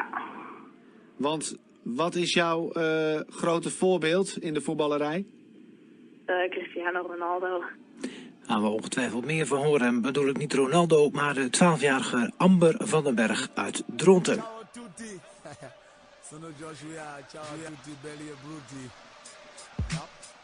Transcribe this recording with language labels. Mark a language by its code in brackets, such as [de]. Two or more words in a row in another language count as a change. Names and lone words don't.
[nl] Want wat is jouw grote voorbeeld in de voetballerij? Cristiano Ronaldo. Gaan we ongetwijfeld meer van horen. En bedoel ik niet Ronaldo, maar de 12-jarige Amber van den Berg uit Dronten. [it] Sono Joshua, ciao a tutti belli e brutti.